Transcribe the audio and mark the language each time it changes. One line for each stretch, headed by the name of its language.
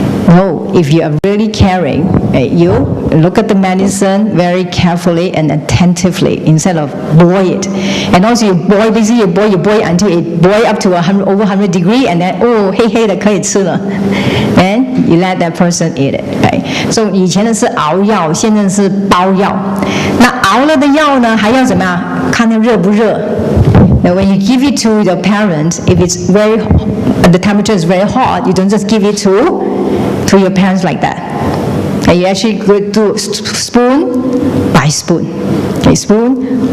English: No, if you are really caring, you look at the medicine very carefully and attentively instead of boil it. And also you boil, basically you boil until it boil up to over 100 degrees and then,
Chinese: 的可以吃了.
English: And you let that person eat it, right?
Chinese: So 以前的是熬药，现在是包药。那熬了的药呢，还要怎么样？看它热不热。
English: Now when you give it to your parents, if it's the temperature is very hot, you don't just give it to your parents like that. And you actually go do spoon by spoon. Okay, spoon.